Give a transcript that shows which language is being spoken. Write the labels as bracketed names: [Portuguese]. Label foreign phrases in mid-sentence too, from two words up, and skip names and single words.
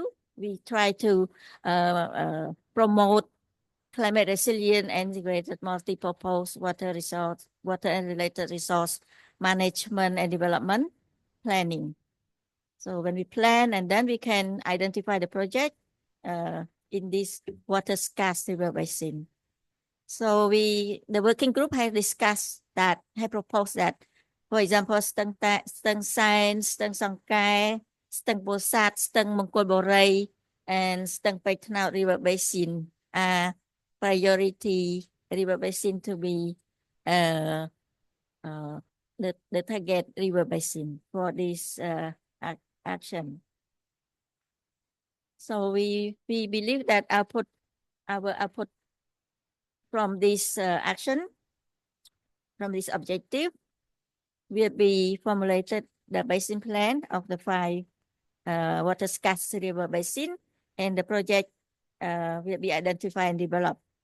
[English] We try to promote climate resilient and integrated multi-purpose water and related resource management and development planning. So when we plan, and then we can identify the project in this water scarce river basin. So the working group have discussed that, have proposed that, for example, Stang Sain, Stang Songkai, Stang Bosat, Stang Mongkol Borei, and Stang Paitnao river basin are priority river basin to be the target river basin for this action. So we believe that our output from this action, from this objective, will be formulated the basin plan of the 5 water scarce river basin, and the project will be identified and developed.